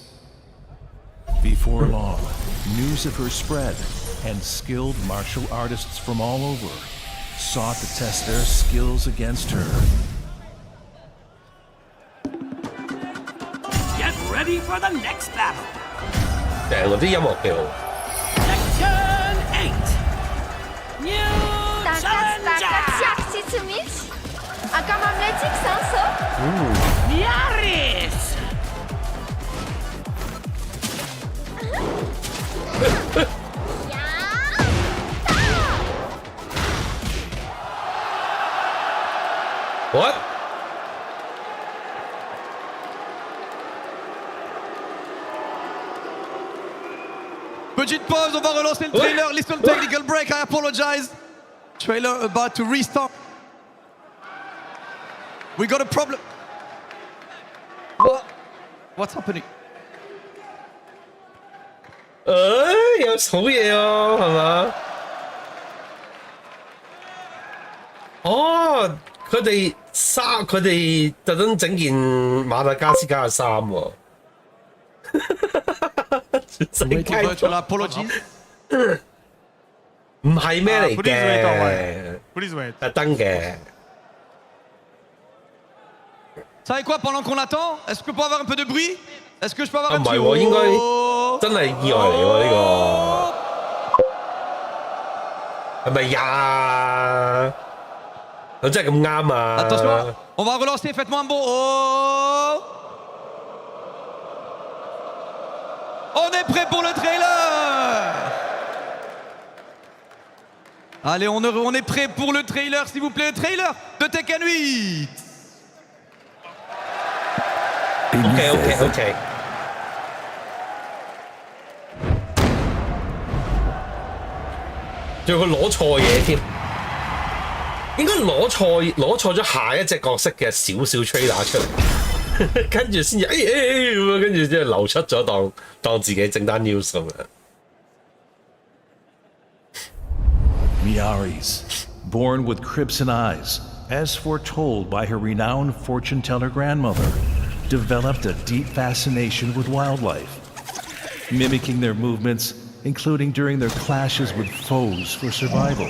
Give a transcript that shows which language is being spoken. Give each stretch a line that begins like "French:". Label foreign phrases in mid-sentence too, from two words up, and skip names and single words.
English: Before long, news of her spread, and skilled martial artists from all over sought to test their skills against her. Get ready for the next battle.
Cantonese: 正嗰啲音樂幾好。
English: Tekken 8. New challenger. Miaris. What?
French: Petite pause, on va relancer le trailer.
English: Listen technical break, I apologize. Trailer about to restart. We got a problem. What's happening?
Cantonese: 有好嘢喎，係嘛？哦，佢哋特登整件馬達加斯加嘅衫喎。唔係咩嚟嘅？特登嘅。
French: savez quoi, pendant qu'on attend, est-ce que je peux avoir un peu de bruit? Est-ce que je peux avoir un petit...
Cantonese: 唔係喎，應該真係意外嚟喎呢個。係咪呀？佢真係咁啱啊
French: Attention, on va relancer, faites-moi un bon... Oh! On est prêt pour le trailer! Allez, on est prêt pour le trailer, s'il vous plaît, le trailer de Tekken 8!
Cantonese: OK。仲要佢攞錯嘢添，應該攞錯咗下一隻角色嘅少少 trailer 出嚟，跟住先至咁樣，跟住即係流出咗當自己整單 news 咁樣。
English: Miaris, born with crimson eyes, as foretold by her renowned fortune teller grandmother, developed a deep fascination with wildlife, mimicking their movements, including during their clashes with foes for survival.